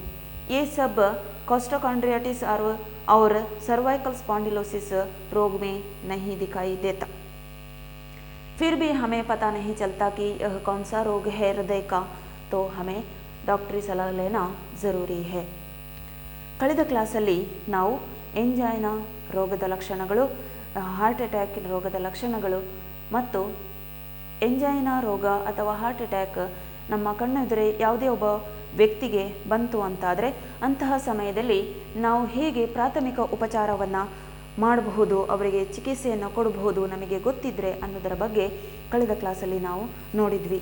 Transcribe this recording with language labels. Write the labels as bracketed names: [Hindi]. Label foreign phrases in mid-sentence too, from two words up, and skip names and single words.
[Hindi] ये सब कोस्टोकॉन्ड्रियाटिस और [English] cervical spondylosis [Hindi] रोग में नहीं दिखाई देता। फिर भी हमें पता नहीं चलता कि यह कौन सा रोग है हृदय का, तो हमें डॉक्टरी सलाह लेना ज़रूरी है। [Kannada] ಕಳೆದ ಕ್ಲಾಸಲ್ಲಿ ನಾವು ಎಂಜೈನಾ ರೋಗದ ಲಕ್ಷಣಗಳು, [English] heart attack [Kannada] ರೋಗದ ಲಕ್ಷಣಗಳು ಮತ್ತು ಎಂಜೈನಾ ರೋಗ ಅಥವಾ [English] heart attack [Kannada] ನಮ್ಮ ಕಣ್ಣೆದುರೇ ಯಾವುದೇ ಒಬ್ಬ ವ್ಯಕ್ತಿಗೆ ಬಂತು ಅಂತಾದರೆ ಅಂತಹ ಸಮಯದಲ್ಲಿ ನಾವು ಹೇಗೆ ಪ್ರಾಥಮಿಕ ಉಪಚಾರವನ್ನು ಮಾಡಬಹುದು, ಅವರಿಗೆ ಚಿಕಿತ್ಸೆಯನ್ನು ಕೊಡಬಹುದು ನಮಗೆ ಗೊತ್ತಿದ್ದರೆ ಅನ್ನೋದರ ಬಗ್ಗೆ ಕಳೆದ ಕ್ಲಾಸಲ್ಲಿ ನಾವು ನೋಡಿದ್ವಿ.